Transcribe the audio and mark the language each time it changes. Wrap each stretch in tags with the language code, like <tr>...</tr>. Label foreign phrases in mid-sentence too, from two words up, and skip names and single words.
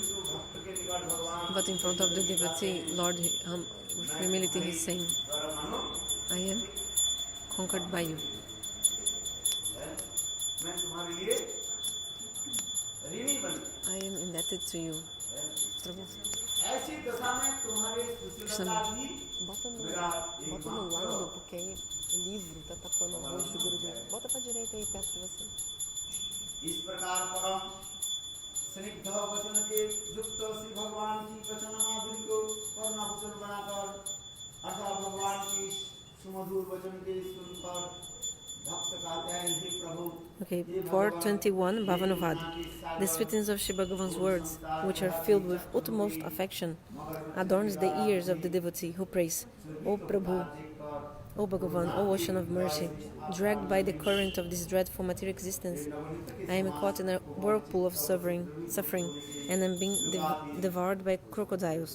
<en>But in front of the devotee, Lord, with humility, he is saying, I am conquered by you. I am indebted to you.</en> <pt>Krishna, bota no lado, porque aí o livro tá tapando o rosto do Guru. Bota pra direita aí, perto de você.</pt> <hi>इस प्रकार परम स्निग्ध वचन के युक्त श्री भगवान की वचन माधुरी को कर्णभूषण बनाकर अर्थात भगवान की सुमधुर वचन के सुनकर भक्त कहते हैं हे प्रभु.</hi> <en>Okay, 421 Bhavanovad. The sweetness of Shri Bhagavan's words, which are filled with utmost affection, adorns the ears of the devotee who prays, O Prabhu, O Bhagavan, O ocean of mercy, dragged by the current of this dreadful material existence, I am caught in a whirlpool of suffering, and am being devoured by crocodiles.</en>